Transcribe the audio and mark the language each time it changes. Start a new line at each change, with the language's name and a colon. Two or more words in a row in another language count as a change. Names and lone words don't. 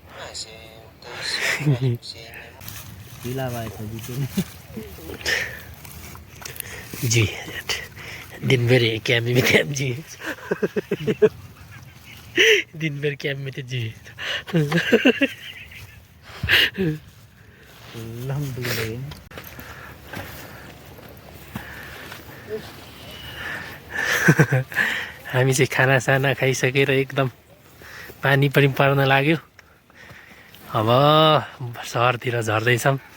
Nepali: ढिला भएछ जित्नु
Hindi: जी दिनभर कैंप में थे जी दिनभर कैंप में थे जी
Nepali: हामी चाहिँ खानासाना खाइसकेर एकदम पानी पनि पर्न लाग्यो अब सहरतिर झर्दैछौँ